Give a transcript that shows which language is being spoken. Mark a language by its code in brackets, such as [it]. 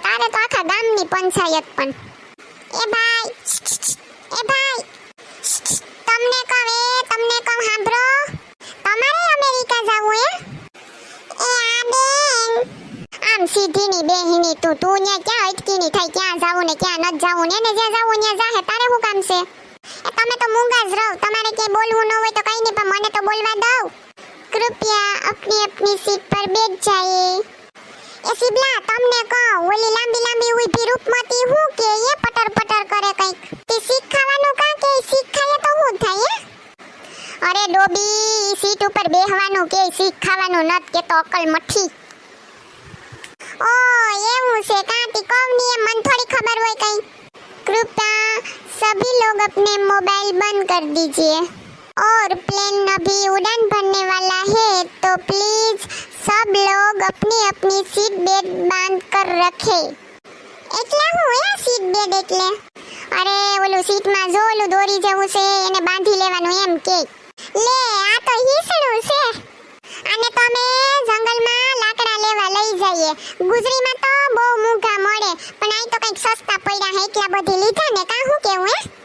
[gu] તારે તો આખા ગામની પંચાયત પણ. એ ભાઈ તમને કહું સાંભળો તમારે અમેરિકા જાવું હે? એ આ બેન આમ સીધીની બેહીની તું ન્યા ક્યાં અટકીની થઈ ક્યાં જાવું ને ક્યાં ન જાવું ને જ્યાં જાવું ન્યા જાહે તારે શું કામ છે? એ તમે તો મૂંગા જ રહો. તમારે કે બોલવું ન હોય તો કઈ નહીં પણ મને તો બોલવા દો. [hi] કૃપયા अपनी सीट पर बैठ जाइए. [gu] એ સિબલા તમને કહું ઓલી લાંબી ઊભી રૂપમતી હું કે એ પટર કરે કઈક તે શીખવાનું કા કે શીખાય તો હું થાય હે? અરે ડોબી સીટ ઉપર બેહવાનું કે શીખવાનું નત કે તો અકલ મઠી. ઓ એવું છે કાંટી કોમની એ મન થોડી ખબર હોય કઈ. [hi] कृपया सभी लोग अपने मोबाइल बंद कर दीजिए और प्लेन अभी उड़ान भरने वाला है तो प्लीज सब लोग अपनी अपनी सीट बेल्ट बांध कर रखे. [gu] એટલે હું હે સીટ બેલ્ટ એટલે? અરે ઓલું સીટમાં જો ઓલું દોરી જેવું છે એને બાંધી લેવાનું એમ કે. લે આ તો હીસણું છે. આને તો અમે જંગલમાં લાકડા લેવા લઈ જઈએ. ગુજરીમાં તો બહુ મૂંઘા મળે પણ અહીં તો કંઈક સસ્તા પડ્યા હે એટલા બધી લીધા ને કા હું કેવું હે?